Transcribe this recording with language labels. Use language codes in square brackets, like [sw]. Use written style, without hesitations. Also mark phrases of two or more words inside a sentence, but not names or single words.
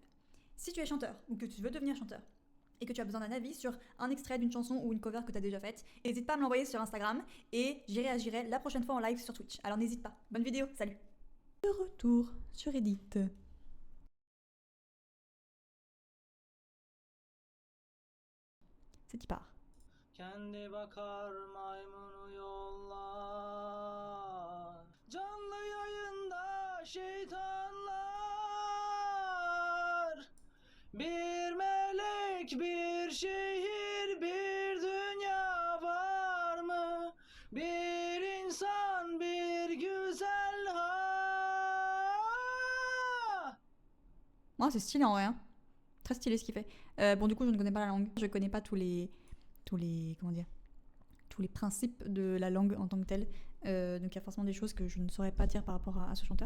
[fr] Si tu es chanteur, ou que tu veux devenir chanteur, et que tu as besoin d'un avis sur un extrait d'une chanson ou une cover que tu as déjà faite, n'hésite pas à me l'envoyer sur Instagram, et j'y réagirai la prochaine fois en live sur Twitch. Alors n'hésite pas. Bonne vidéo, salut. De retour sur Reddit. C'est y part. [tr] Kendi bakar maymunu yollar. Canlı yayında şeytanlar. Bir melek, bir şehir, bir dünya var mı? Bir insan, bir güzel [fr] Moi, c'est stylé en vrai. Hein. Très stylé ce qu'il fait. Bon, du coup, je ne connais pas la langue. Je ne connais pas tous les comment dire, tous les principes de la langue en tant que telle. Donc il y a forcément des choses que je ne saurais pas dire par rapport à ce chanteur.